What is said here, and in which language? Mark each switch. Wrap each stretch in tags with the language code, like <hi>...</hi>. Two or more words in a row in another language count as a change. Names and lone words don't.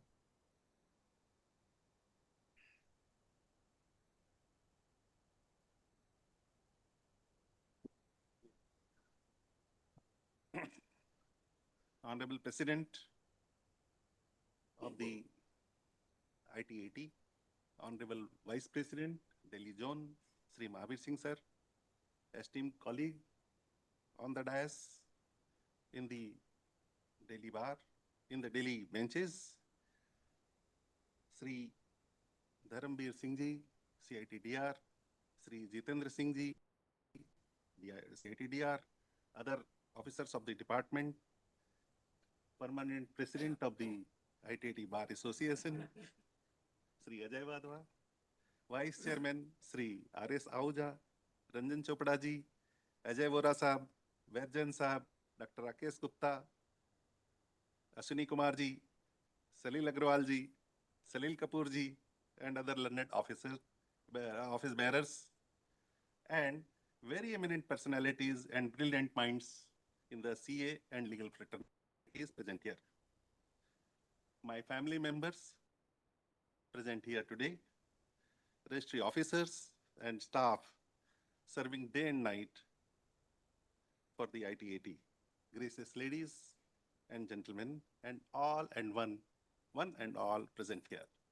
<en>Honorable President of the ITAT, Honorable Vice President, Delhi Zone, Shri Mahavir Singh sir, esteemed colleague on the dais, in the Delhi bar, in the Delhi benches, Shri Dharambir Singh ji, CITDR, Shri Jitendra Singh ji, CITDR, other officers of the department, Permanent President of the ITAT Bar Association, Shri Ajay Wadhwa, Vice Chairman Shri R.S. Ahuja, Ranjan Chopra ji, Ajay Vora Sahab, Verjan Sahab, Dr. Rakesh Gupta, Ashwini Kumar ji, Salil Agrawal ji, Salil Kapoor ji, and other learned officers, office bearers, and very eminent personalities and brilliant minds in the CA and legal fraternity is present here. My family members present here today, registry officers and staff serving day and night for the ITAT, gracious ladies and gentlemen, and all and one and all present here.</en>